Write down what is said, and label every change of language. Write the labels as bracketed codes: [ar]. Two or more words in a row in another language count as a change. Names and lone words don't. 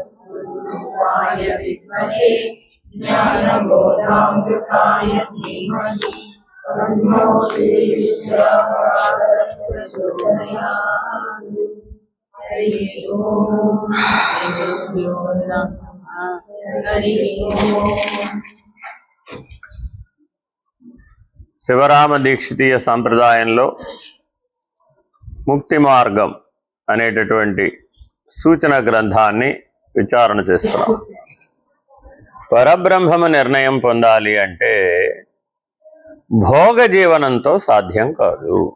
[sa] ज्ञानबोधामृताय धीमहि तन्नो प्रचोदयात्। हरिः ओम। श्रीगुरुभ्यो नमः। हरिः ओम। [te] శివరామ దీక్షితీయ సంప్రదాయంలో ముక్తి మార్గం అనేటటువంటి సూచన గ్రంథాన్ని విచారణ చేస్తున్నాం. పరబ్రహ్మము నిర్ణయం పొందాలి అంటే భోగ జీవనంతో సాధ్యం కాదు.